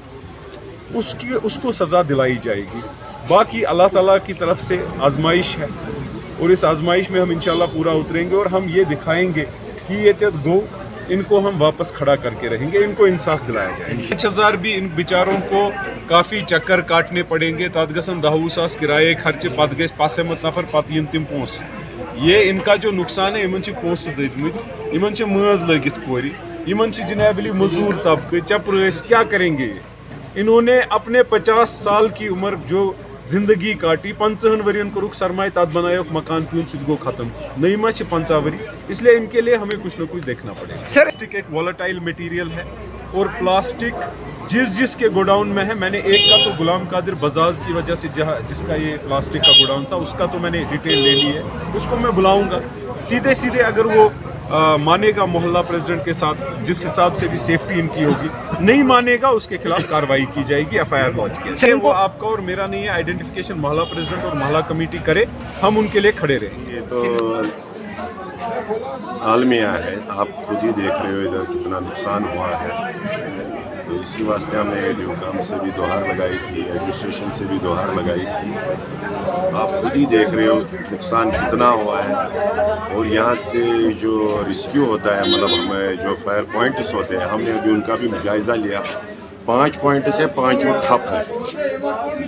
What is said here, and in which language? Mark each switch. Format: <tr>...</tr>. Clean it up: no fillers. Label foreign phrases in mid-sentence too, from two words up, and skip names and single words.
<ur>اس کو سزا دلائی جائے گی باقی اللہ تعالیٰ کی طرف سے آزمائش ہے اور اس آزمائش میں ہم انشاءاللہ پورا اتریں گے اور ہم یہ دکھائیں گے کہ یہ گو ان کو ہم واپس کھڑا کر کے رہیں گے ان کو انصاف دلایا جائے گا 5,000 بھی ان بیچاروں کو کافی چکر کاٹنے پڑیں گے</ur> <ks>تات گژھن 10,000 کرایے خرچے پتہ گژھِ پسمت نفر پتہ ین تم پونس</ks> <ur>یہ ان کا جو نقصان ہے</ur> <ks>ان پونس دتمت ان ماز لگت کور ان جناب علی مزور طبقہ چپرس</ks> <ur>کیا کریں گے انہوں نے اپنے 50 سال کی عمر جو زندگی کاٹی</ur> <ks>50 ورین کورک سرمایہ تات بنایوک مکان پیون سہ گو ختم نئی ما 50 وری</ks> <ur>اس لیے ان کے لیے ہمیں کچھ نہ کچھ دیکھنا پڑے گا پلاسٹک ایک والیٹائل مٹیریل ہے اور پلاسٹک جس کے گوڈاؤن میں ہے میں نے ایک کا تو غلام قادر بزاز کی وجہ سے جس کا یہ پلاسٹک کا گوڈاؤن تھا اس کا تو میں نے ڈیٹیل لے لی ہے اس کو میں بلاؤں گا سیدھے اگر وہ مانے گا محلہ پریزیڈنٹ کے ساتھ جس حساب سے بھی سیفٹی ان کی ہوگی نہیں مانے گا اس کے خلاف کارروائی کی جائے گی FIR لانچ کیا جائے وہ آپ کا اور میرا نہیں ہے آئیڈینٹیفیکیشن محلہ پریزیڈنٹ اور محلہ کمیٹی کرے ہم ان کے لیے کھڑے رہیں گے یہ تو عالمیہ ہے آپ خود ہی دیکھ رہے ہو ادھر کتنا نقصان ہوا ہے تو اسی واسطے ہم نے ڈیوکام سے بھی دوہار لگائی تھی، ایڈمنسٹریشن سے بھی دوہار لگائی تھی. آپ خود ہی دیکھ رہے ہو نقصان کتنا ہوا ہے، اور یہاں سے جو ریسکیو ہوتا ہے، مطلب ہمیں جو فائر پوائنٹس ہوتے ہیں، ہم نے ابھی ان کا بھی جائزہ لیا. 5 پوائنٹ سے 5 ٹھپ ہے.</ur>